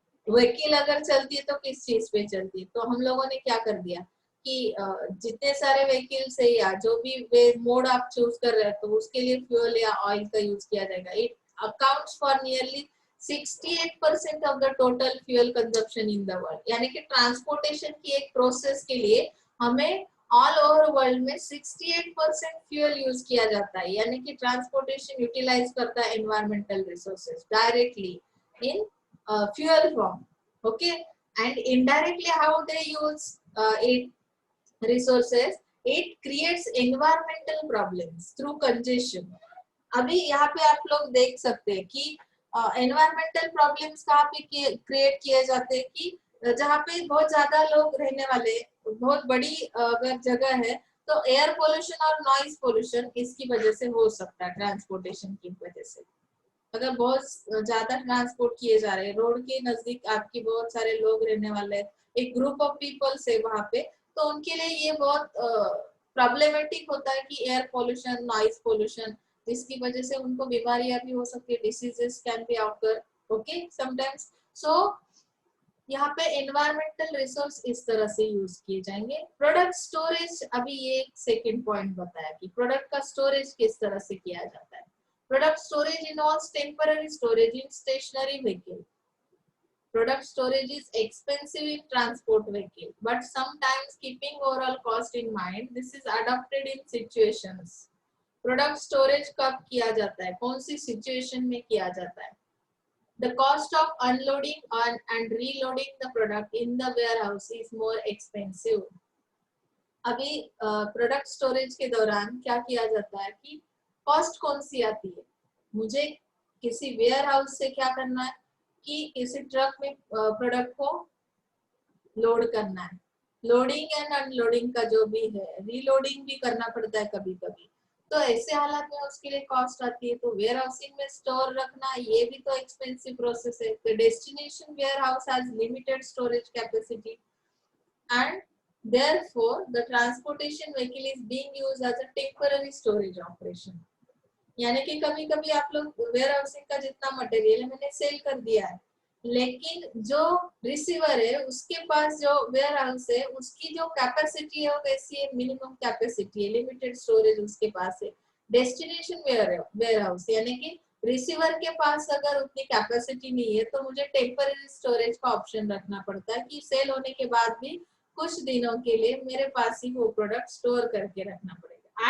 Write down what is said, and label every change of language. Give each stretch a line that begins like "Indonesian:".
Hindi: Vehicle अगर चलती है तो किस चीज पे चलती है? तो हम लोगों ने क्या कर दिया कि जितने सारे व्हीकल्स है या जो भी वे मोड आप चूज कर रहे हैं, तो उसके लिए फ्यूल या ऑयल का यूज किया जाएगा।
English: It accounts for nearly 68% of the total fuel consumption in the world.
Hindi: यानी कि ट्रांसपोर्टेशन की एक प्रोसेस के लिए हमें ऑल ओवर वर्ल्ड में 68% फ्यूल यूज किया जाता है। यानी कि ट्रांसपोर्टेशन यूटिलाइज करता है
English: Environmental resources directly in fuel form, okay, and indirectly how they use it resources, it creates environmental problems through congestion।
Hindi: अभी यहाँ पे आप लोग देख सकते हैं कि एनवायरमेंटल प्रॉब्लम्स कहाँ पे क्रिएट किए जाते हैं कि जहाँ पे बहुत ज्यादा लोग रहने वाले, बहुत बड़ी अगर जगह है, तो एयर पोल्यूशन और नॉइज पोल्यूशन इसकी वजह से हो सकता है, ट्रांसपोर्टेशन की वजह से। अगर बहुत ज्यादा ट्रांसपोर्ट किए जा रहे हैं, रोड के नजदीक आपकी बहुत सारे लोग रहने वाले हैं, एक ग्रुप ऑफ पीपल्स है वहां पे, तो उनके लिए ये बहुत प्रॉब्लमेटिक होता है कि एयर पोल्यूशन, नॉइज पोल्यूशन, जिसकी वजह से उनको बीमारियां भी हो सकती है,
English: Diseases can be occur, okay, sometimes.
Hindi: सो यहाँ पे एनवायरमेंटल रिसोर्स इस तरह से यूज किए जाएंगे। प्रोडक्ट स्टोरेज, अभी ये एक सेकंड पॉइंट बताया कि प्रोडक्ट का स्टोरेज किस तरह से किया जाता है।
English: Product storage involves temporary storage in stationary vehicle. Product storage is expensive in transport vehicle, but sometimes keeping overall cost in mind, this is adopted in situations.
Hindi: Product storage कब किया जाता है, कौन सी situation में किया जाता है?
English: The cost of unloading and reloading the product in the warehouse is more expensive.
Hindi: अभी प्रोडक्ट स्टोरेज के दौरान क्या किया जाता है कि कॉस्ट कौन सी आती है, मुझे किसी वेयर हाउस से क्या करना है कि किसी ट्रक में प्रोडक्ट को लोड करना है, लोडिंग एंड अनलोडिंग का जो भी है, रीलोडिंग भी करना पड़ता है कभी कभी, तो ऐसे हालात में उसके लिए कॉस्ट आती है। तो वेयर हाउसिंग में स्टोर रखना ये भी तो एक्सपेंसिव प्रोसेस है।
English: The destination warehouse has limited storage capacity and therefore the transportation vehicle is being used as a temporary storage operation.
Hindi: यानी कि कभी कभी आप लोग वेयर हाउसिंग का जितना मटेरियल है मैंने सेल कर दिया है, लेकिन जो रिसीवर है उसके पास जो वेयर हाउस है उसकी जो कैपेसिटी है वो कैसी है, मिनिमम कैपेसिटी है, लिमिटेड स्टोरेज उसके पास है। डेस्टिनेशन वेयर हाउस यानी कि रिसीवर के पास अगर उतनी कैपेसिटी नहीं है तो मुझे टेम्पररी स्टोरेज का ऑप्शन रखना पड़ता है कि सेल होने के बाद भी कुछ दिनों के लिए मेरे पास ही वो प्रोडक्ट स्टोर करके रखना पड़ेगा।